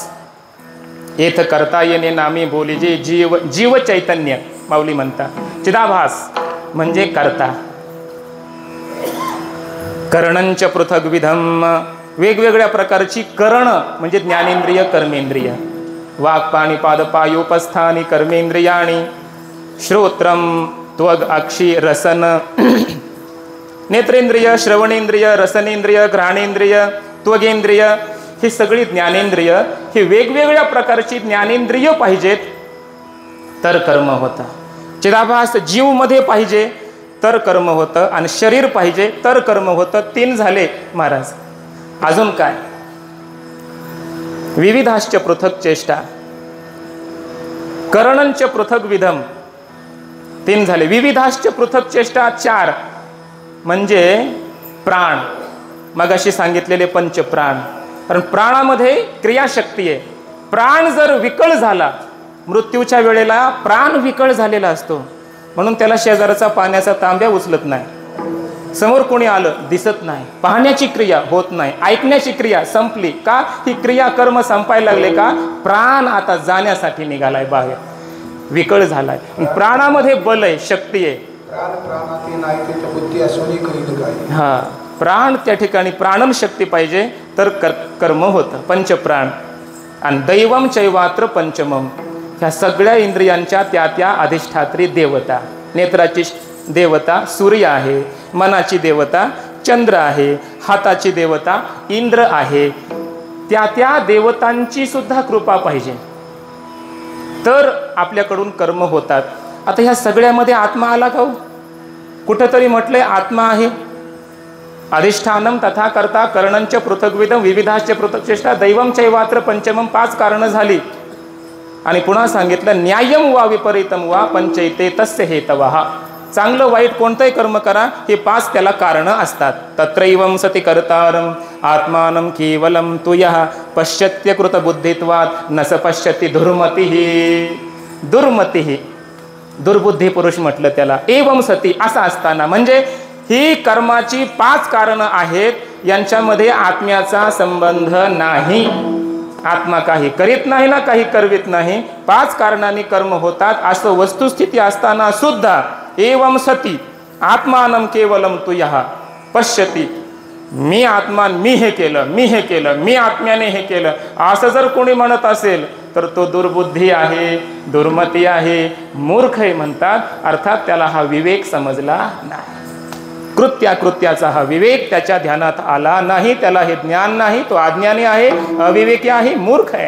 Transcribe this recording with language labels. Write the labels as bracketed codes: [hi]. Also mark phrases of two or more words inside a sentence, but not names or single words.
[mr] येथ करता येणे नामी बोली जे जीव, जीव चैतन्य माऊली म्हणतात. चिदाभास म्हणजे कर्ता. [sa] करणंच पृथग्विधम, [mr] वेगवेगळ्या प्रकारची करण म्हणजे ज्ञानेंद्रिय, कर्मेंद्रिय. [sa] वाक् पाणी पाद पायोपस्थानी कर्मेंद्रियाणी, श्रोत्रम त्वग अक्षी रसन, नेत्रेंद्रिय, श्रवणेंद्रिय, रसनेंद्रिय, घ्राणेंद्रिय, त्वगेंद्रिय, [mr] ही सगळी ज्ञानेंद्रिय. ही वेगवेगळ्या प्रकारची ज्ञानेंद्रिय पाहिजेत तर कर्म होतं. चिदाभास जीवमध्ये पाहिजे तर कर्म होतं, आणि शरीर पाहिजे तर कर्म होतं. 3 झाले महाराज. अजून काय? [sa] विविधाश्च पृथक चेष्टा, करणंच पृथक विधम, 3 झाले. विविधाश्च पृथक चेष्टा [mr] 4 म्हणजे प्राण. मगाशी सांगितलेले पंचप्राण. कारण प्राणामध्ये क्रियाशक्ती आहे. प्राण जर विकळ झाला, मृत्यूच्या वेळेला प्राण विकळ झालेला असतो, म्हणून त्याला शेजारचा पाण्याचा तांब्या उचलत नाही. समोर कोणी आलं दिसत नाही, पाहण्याची क्रिया होत नाही, ऐकण्याची क्रिया संपली का? ही क्रिया कर्म संपायला लागले का? प्राण आता जाण्यासाठी निघालाय बाहेर, विकळ झालाय. प्राणामध्ये बल आहे, शक्ती आहे. हा, प्राण त्या ठिकाणी प्राणन शक्ती पाहिजे तर कर्म होतं. [sa] पंचप्राण. आणि दैवम चैवात्र पंचमम, [mr] ह्या सगळ्या इंद्रियांच्या त्या त्या अधिष्ठात्री देवता. नेत्राची देवता सूर्य आहे, मनाची देवता चंद्र आहे, हाताची देवता इंद्र आहे. त्या त्या देवतांची सुद्धा कृपा पाहिजे तर आपल्याकडून कर्म होतात. आता ह्या सगळ्यामध्ये आत्मा आला का? कुठंतरी म्हटलंय आत्मा आहे. [sa] अधिष्ठानम तथा कर्ता करणंच पृथग्विधम विविधाश्च पृथक चेष्टा दैवम चैवात्र पंचमम, [mr] 5 कारणं झाली. आणि पुन्हा सांगितलं [sa] न्यायम वा विपरीतम वा पंचैते तस्य हेतवः. [mr] चांगलं वाईट कोणतंही कर्म करा, हे 5 त्याला कारणं असतात. [sa] तत्रैवं सति कर्तारम आत्मानं केवलम तु यः पश्यत्य कृत बुद्धित्वात् न स पश्यति दुर्मतिः. दुर्मतिः, [mr] दुर्बुद्धी पुरुष म्हटलं त्याला. [sa] एवं सती, [mr] असं असताना म्हणजे ही कर्माची 5 कारणं आहेत, यांच्यामध्ये आत्म्याचा संबंध नाही. आत्मा काही करीत नाही ना काही करवित नाही, 5 कारणांनी कर्म होतात असं वस्तुस्थिती असताना सुद्धा [sa] एवं सती आत्मानं केवलम तु यः पश्यति. [mr] मी आत्मा, मी हे केलं, मी हे केलं, मी आत्म्याने हे केलं, असं जर कोणी म्हणत असेल तर तो दुर्बुद्धी आहे, दुर्मती आहे, मूर्ख आहे म्हणतात. अर्थात त्याला हा विवेक समजला नाही. कृत्याकृत्याचा हा विवेक त्याच्या ध्यानात आला नाही, त्याला हे ज्ञान नाही, तो अज्ञानी आहे, अविवेकी आहे, मूर्ख आहे.